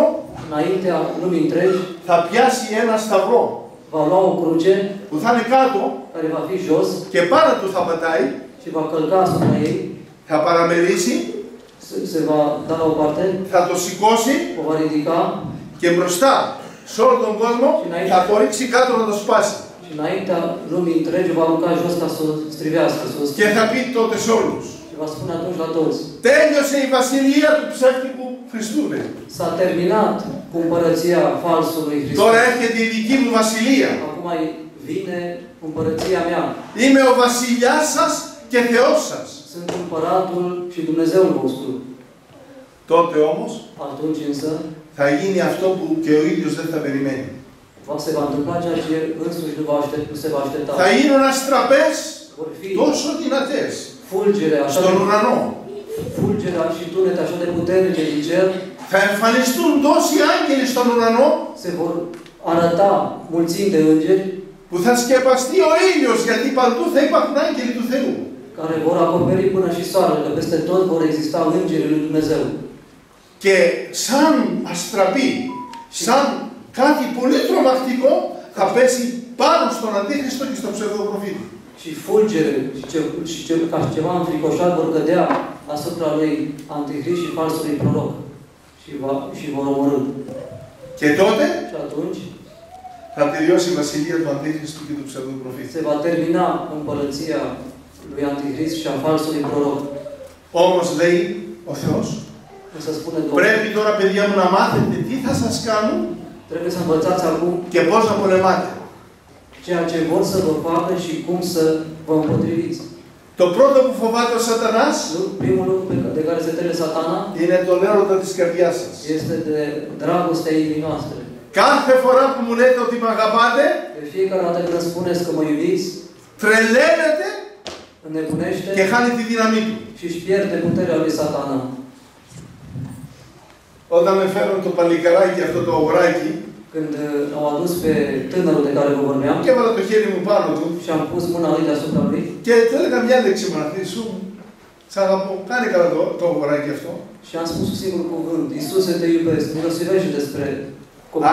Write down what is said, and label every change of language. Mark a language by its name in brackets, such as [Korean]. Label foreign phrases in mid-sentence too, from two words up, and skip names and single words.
[Romanian] înaintea lumii întregi, [Greek] θα πιάσει ένα σταυρό [Romanian] va lua o cruce [Greek] που θα είναι κάτω [Romanian] care va fi jos [Greek] και πάνω του θα πατάει, [Romanian] și va călca asupra ei, [Greek] θα παραμερίσει, [Romanian] se va da la o parte, [Greek] θα το σηκώσει [Romanian] o va ridica [Greek] και μπροστά σε όλο τον κόσμο θα το ρίξει κάτω να το σπάσει. [Romanian] și înaintea lumii întregi va arunca jos ca să o strivească, să o [Greek] Και θα πει τότε σε όλους, [Romanian] și va spune atunci la toți. [Greek] τέλειωσε η βασιλεία του ψεύτικου Χριστού. [Romanian] S-a terminat cu împărăția falsului Hristos. [Greek] Τώρα έρχεται η δική μου βασιλεία. [Romanian] Acum vine împărăția mea. [Greek] Είμαι ο βασιλιάς σας και Θεός σας. [Romanian] Sunt împăratul și Dumnezeul vostru. [Greek] Τότε όμως [Romanian] Atunci însă [Greek] θα γίνει αυτό που και ο ίδιος δεν θα περιμένει. [Romanian] se va întâmpla ceea ce însuși nu se va aștepta. [Greek] Θα γίνουν αστραπές [Romanian] Vor fi [Greek] τόσο δυνατές [Romanian] fulgere [Greek] στον ουρανό. [Romanian] Fulgerea și tunete așa de puternice din cer. [Greek] Θα εμφανιστούν τόσοι άγγελοι στον ουρανό [Romanian] Se vor arăta mulțimi de îngeri [Greek] που θα σκεπαστεί ο ήλιος, γιατί παντού θα υπάρχουν άγγελοι του Θεού. [Romanian] care vor acoperi până și soarele, că peste tot vor exista îngerii lui Dumnezeu. [Greek] Και σαν αστραπή, σαν κάτι πολύ τρομακτικό, θα πέσει πάνω στον Αντίχριστο και στον ψευδοπροφήτη. [Romanian] Și fulgere ca ceva înfricoșat vor cădea asupra lui Antichrist și falsului proroc. Și vor omorâ. [Greek] Και τότε [Romanian] Și atunci [Greek] θα τελειώσει η βασιλεία του Αντίχριστου και του ψευδοπροφήτη. [Romanian] se va termina împărăția lui Antichrist și a falsului proroc. [Greek] Όμως λέει ο Θεός, [Romanian] Să spune Domnul, [Greek] πρέπει τώρα παιδιά μου να μάθετε τι θα σας κάνουν [Romanian] trebuie să învățați acum [Greek] και πώς να πολεμάτε. [Romanian] ceea ce vor să vă facă și cum să vă împotriviți. [Greek] Το πρώτο που φοβάται ο Σατανάς [Romanian] Primul lucru de care se teme Satana [Greek] είναι τον έρωτα της καρδιάς σας. [Romanian] este de dragostea inimii noastre. [Greek] Κάθε φορά που μου λέτε ότι με αγαπάτε, [Romanian] De fiecare dată când spuneți că mă iubiți, [Greek] τρελαίνετε [Romanian] înnebunește [Greek] και χάνει τη δύναμή του. [Romanian] și își pierde puterea lui Satana. [Greek] Όταν με φέρουν το παλικαράκι, αυτό το αγοράκι, [Romanian] Când au adus pe tânărul de care vă vorbeam [Greek] και έβαλα το χέρι μου πάνω του [Romanian] și am pus mâna lui deasupra lui [Greek] και του έλεγα μια λέξη μαθή σου. Σ' αγαπώ, κάνε καλά το αγοράκι αυτό. [Romanian] și am spus un singur cuvânt: Iisuse, te iubesc. Milosivește despre copilul.